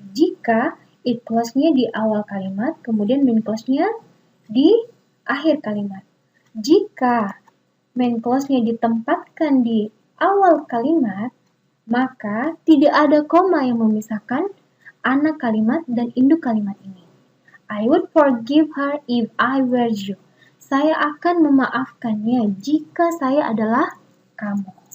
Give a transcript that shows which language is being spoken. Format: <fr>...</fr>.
<id>Jika it clause-nya di awal kalimat, kemudian main clause-nya di akhir kalimat. Jika main clause-nya ditempatkan di awal kalimat, maka tidak ada koma yang memisahkan anak kalimat dan induk kalimat ini.</id> <en>I would forgive her if I were you.</en> <id>Saya akan memaafkannya jika saya adalah kamu.</id>